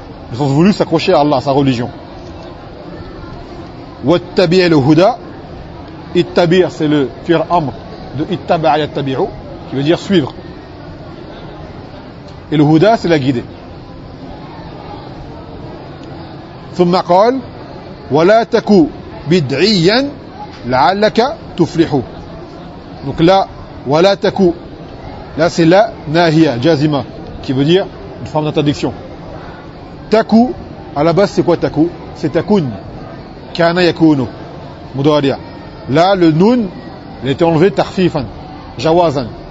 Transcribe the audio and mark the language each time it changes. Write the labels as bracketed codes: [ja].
[fr] Le sens voulu, s'accrocher à Allah, à sa religion. Wa tabi'a le huda. Ittabi'a, c'est le fir amr de ittaba'a ya tabi'u, qui veut dire suivre. Et le Houda, c'est la guidée. [ar] ثم قال ولا تكو بدعيا لعلك تفلحو. [fr] Donc là, ولا تكو, là c'est la nahia, jazima, qui veut dire une forme d'interdiction. Taku, à la base c'est quoi taku? C'est takun, kana yakunu, mudaria. Là, le nun, il a été enlevé tarfifan, jawazan.